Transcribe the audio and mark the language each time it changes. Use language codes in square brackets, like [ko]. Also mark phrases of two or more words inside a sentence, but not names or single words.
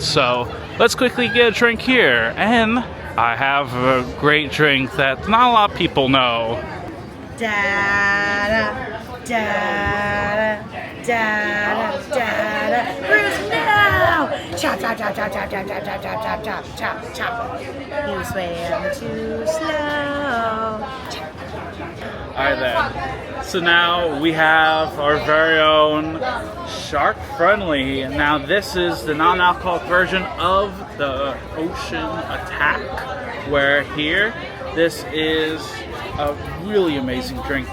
[en] So let's quickly get a drink here. And I have a great drink that not a lot of people know. Da-da, da-da, da-da, da-da. Cruise now! Chop, chop, chop, chop, chop, chop, chop, chop, chop, chop, chop, chop. You swam too slow. Alright then, so now we have our very own Shark Friendly. Now this is the non-alcoholic version of the Ocean Attack, where here, this is a really amazing drink.